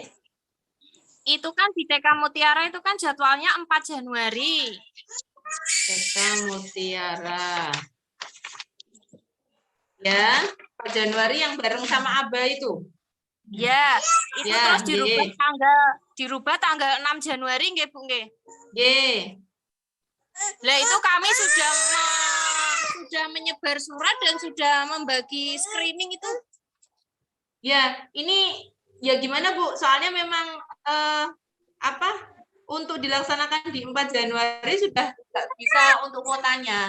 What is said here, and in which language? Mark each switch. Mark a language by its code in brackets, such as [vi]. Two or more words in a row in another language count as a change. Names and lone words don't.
[id] Itu kan di TK Mutiara itu kan jadwalnya 4 Januari. TK Mutiara. Ya, 4 Januari yang bareng sama Aba itu. Ya, itu ya, terus dirubah tanggal 6 Januari nggih Bu nggih. Nggih. Lah itu kami sudah menyebar surat dan sudah membagi screening itu. Ya, ini ya gimana Bu? Soalnya memang untuk dilaksanakan di 4 Januari sudah nggak bisa untuk kuotanya.